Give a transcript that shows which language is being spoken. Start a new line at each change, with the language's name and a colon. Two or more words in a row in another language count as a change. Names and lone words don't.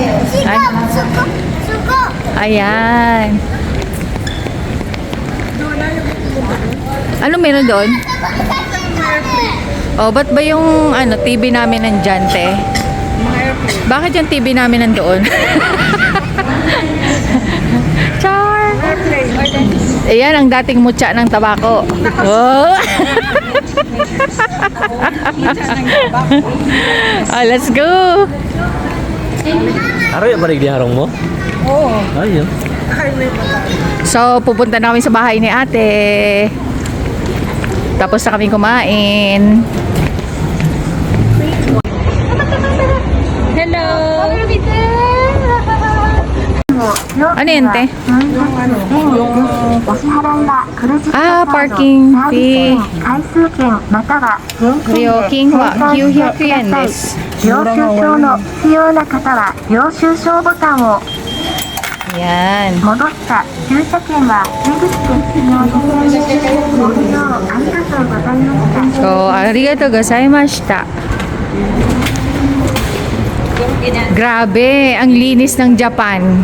Filipino: Ayan. Ano meron doon? Oh, ba't ba yung TV namin nandyan, te? Bakit yung TV namin nandoon? Char! Ayan ang dating mutya ng tabako.
English: Oh. Oh, let's go!
Filipino: Araw yung barig di harong mo? Oo. Ayun. So, pupunta na kami sa bahay ni ate. Tapos na kami kumain. Hello! Ano yun, te?
English: Ah, parking fee.
Japanese: 料金は900円です。領収書の必要な方は領収書ボタンを
Filipino: Yan.
Japanese: 戻った駐車券は出口で使用です。ご利用ありがとうございました。 So, ありがとうございました.
Filipino: Grabe, ang linis ng Japan.